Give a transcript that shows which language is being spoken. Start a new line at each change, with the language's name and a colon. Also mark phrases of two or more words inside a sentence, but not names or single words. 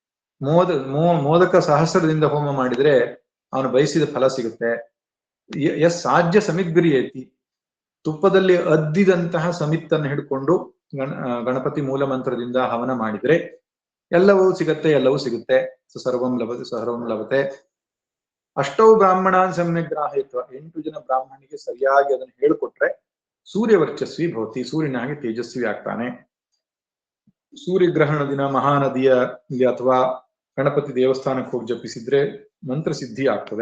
Kannada: ಮೋದಕ ಸಹಸ್ರದಿಂದ ಹೋಮ ಮಾಡಿದ್ರೆ ಅವನು ಬಯಸಿದ ಫಲ ಸಿಗುತ್ತೆ.
Sanskrit: ಸಾಧ್ಯ ಸಮಿದ್ಗ್ರಿಯೇತಿ,
Kannada: ತುಪ್ಪದಲ್ಲಿ ಅದ್ದಿದಂತಹ ಸಮಿತ್ತನ್ನು ಹಿಡ್ಕೊಂಡು ಗಣಪತಿ ಮೂಲ ಮಂತ್ರದಿಂದ ಹವನ ಮಾಡಿದ್ರೆ ಎಲ್ಲವೂ ಸಿಗತ್ತೆ, ಎಲ್ಲವೂ ಸಿಗುತ್ತೆ.
Sanskrit: ಸರ್ವಂ ಲಭತೆ ಸರ್ವಂ ಲಭತೆ. ಅಷ್ಟೌ ಬ್ರಾಹ್ಮಣಾನ್ ಸಮ್ಯಗ್ರಾಹಯತ್ವ,
Kannada: 8 ಜನ ಬ್ರಾಹ್ಮಣಿಗೆ ಸರಿಯಾಗಿ ಅದನ್ನು ಹೇಳಿಕೊಟ್ರೆ
Sanskrit: ಸೂರ್ಯವರ್ಚಸ್ವಿ ಭವತಿ,
Kannada: ಸೂರ್ಯನ ಹಾಗೆ ತೇಜಸ್ವಿ ಆಗ್ತಾನೆ. ಸೂರ್ಯಗ್ರಹಣ ದಿನ ಮಹಾನದಿಯ ಅಥವಾ ಗಣಪತಿ ದೇವಸ್ಥಾನಕ್ಕೆ ಹೋಗಿ ಜಪಿಸಿದ್ರೆ ಮಂತ್ರ ಸಿದ್ಧಿ ಆಗ್ತದೆ.